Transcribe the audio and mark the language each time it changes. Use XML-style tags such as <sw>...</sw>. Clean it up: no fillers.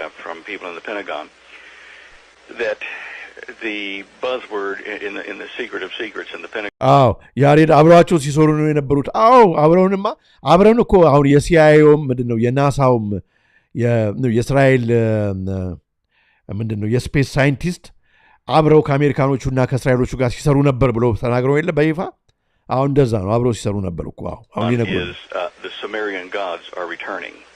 <en>From people in the Pentagon that the buzzword in the secret of secrets in the Pentagon.</en> <am>ያሬድ አብረዋቸው ሲሰሩ ነው የነበሩት። አብረን እኮ አሁን የሲአይኤውም ምንድነው የናሳውም የእስራኤል ምንድነው የስፔስ ሳይንቲስት አብረው ከአሜሪካኖቹና ከእስራኤሎቹ ጋር ሲሰሩ ነበር ብለው ተናግረው የለ በይፋ። አሁን እንደዛ ነው አብረው ሲሰሩ ነበር እኮ። አሁን ይነግሩ</am> <en>the Sumerian gods are returning.</en>